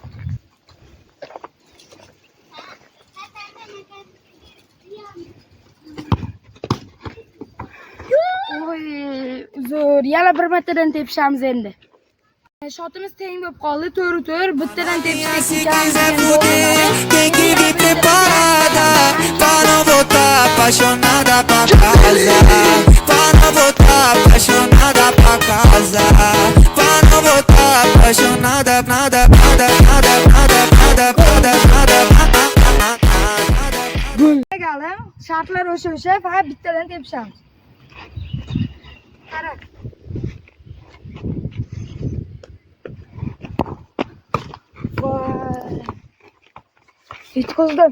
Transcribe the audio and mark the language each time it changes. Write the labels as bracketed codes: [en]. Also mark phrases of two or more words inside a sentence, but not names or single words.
[uz] Oy, zo'r. Yana bir martadan tepishamiz endi. Shotimiz teng bo'lib qoldi, to'g'ri, bittadan tepishga [pt] Tem que vir preparada pra não voltar apaixonada pra casa. Pra não voltar apaixonada pra casa. Pra não voltar apaixonada nada. [uz] Galim, shartlar o'sha, faqat bittadan tepishamiz. Qara. Yutqizdim.